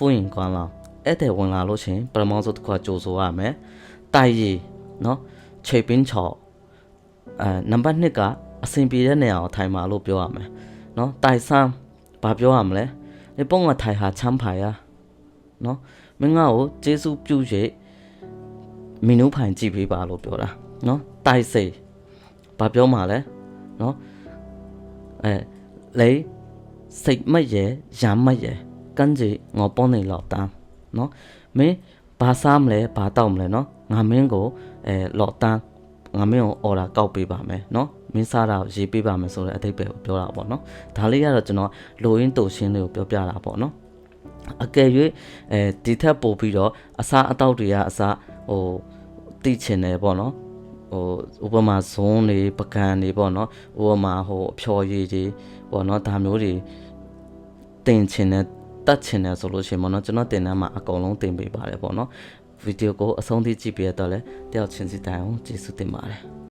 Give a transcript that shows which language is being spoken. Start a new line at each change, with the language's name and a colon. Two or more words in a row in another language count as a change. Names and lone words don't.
Burmese: င့်ကွာလာအဲ့တဲ့ဝင်လာလို့ချင်းပထမဆုံးတစ်ခါကြိုးဆိုရမယ်တိုက်ရီနော်ခြေပင်းချော်နံပါတ်2ကအစင်ပြေတဲ့နေရာကိုထိုင်မှာလို့ပြောရမယ်နော်တိုက်ဆန်းဘာပြောရမလဲဒီပုံကထိုင်ဟာချမ်းဖာရနော်မင်းငါ့ကိုကျေးဇူးပြု၍မီနူးဖိုင်ကြည့်ပေးပါလို့ပြောတာနော်တိုက်စိတ်ဘာပြောမှာလဲနော် လေစိတ်မရဲ့ရမ်းမရဲ့
Cantonese: 跟住我幫你落單
Burmese: နော်မင်းဘာစားမလဲဘာတောက်မလဲနော်ငါမင်းကို落單ငါ မင်းကို order ကောက်ပေးပါမယ်နော်မင်းစားတာရေးပေးပါမယ်ဆိုတဲ့အတိတ်ပဲကိုပြောတာပေါ့နော်ဒါလေး ကတော့ကျွန်တော်လိုရင်းတူရှင်းလေးကိုပြောပြတာပေါ့နော်အကယ်၍ဒီထက်ပိုပြီးတော့အစားအသောက်တွေကအစားတိချင်တယ်ပေါ့နော်ဥပမာဇွန်းတွေပကံတွေပေါ့နော်ဥပမာအဖျော်ရည်တွေပေါ့နော်ဒါမျိုးတွေတင်ချင်တယ်တတ်ချင်တယ်ဆိုလို့ရှိရင်ပေါ့နော်ကျွန်တော်တင်တန်းမှာအကုန်လုံးတင်ပေးပါတယ်ပေါ့နော်ဗီဒီယိုကိုအဆုံးထိကြည့်ပေးတော့လဲတယောက်ချင်းစီတိုင်အောင်ကျေးဇူးတင်ပါတယ်